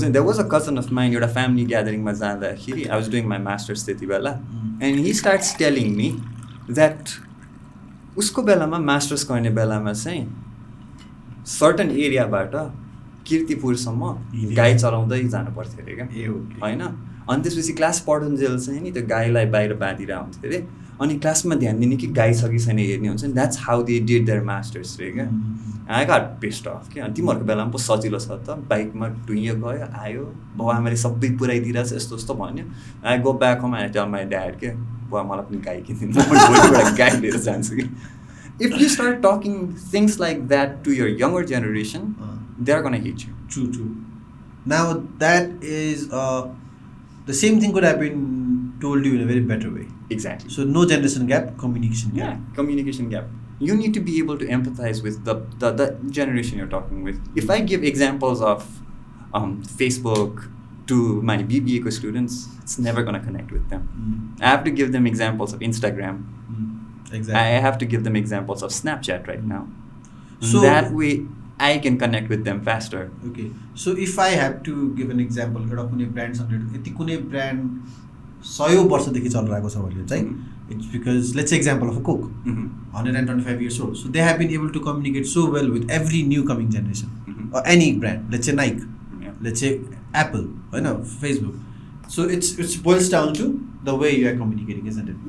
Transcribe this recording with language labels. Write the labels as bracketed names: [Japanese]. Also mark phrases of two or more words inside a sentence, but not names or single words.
[English] There was a cousin of mine, एउटा family gathering [Nepali] मा जाँदाखेरि [English] I was doing my master's [Nepali] त्यति बेला [English] and he starts telling me that [Nepali] उसको बेलामा मास्टर्स गर्ने बेलामा चाहिँ [English] certain [Nepali] एरियाबाट किर्तिपुरसम्म गाई चलाउँदै जानु पर्थ्यो अरे क्या होइन. अनि त्यसपछि क्लास पढुन्जेल चाहिँ नि त्यो गाईलाई बाहिर बाँधिएर हुन्थ्यो अरे अनि क्लासमा ध्यान दिने कि गाई छ कि छैन हेर्ने हुन्छ नि. [English] That's how they did their master's [Nepali] रे क्या. [English] I got pissed off क्या. [Nepali] अनि तिमीहरूको बेलामा पो सजिलो छ त बाइकमा टुइयो गयो आयो बाउ आमाले सबै पुऱ्याइदिरहेछ यस्तो यस्तो भन्यो. [English] I go back home I tell my dad [Nepali] के बुवा मलाई पनि गाई किनिदिनु गाई लिएर जान्छु कि. [English] If you start talking things like that to your younger generation, they're gonna hate you. True. Now that is the same thing could have been told you in a very better way. Exactly. So no generation gap, communication gap. Yeah, communication gap. You need to be able to empathize with the generation you're talking with. If I give examples of Facebook to my BBA students, it's never gonna connect with them. I have to give them examples of Instagram. Exactly. I have to give them examples of Snapchat right now. So that way I can connect with them faster. Okay. So if I have to give an example, [Nepali] एउटा कुनै ब्रान्ड यति कुनै ब्रान्ड 100 वर्षदेखि चलिरहेको छ भने चाहिँ [English] it's because let's say example of a Coke, 125 years old. So they have been able to communicate so well with every new coming generation. Or any brand, let's say Nike, let's say Apple, Facebook. So it's boils down to the way you are communicating, isn't it?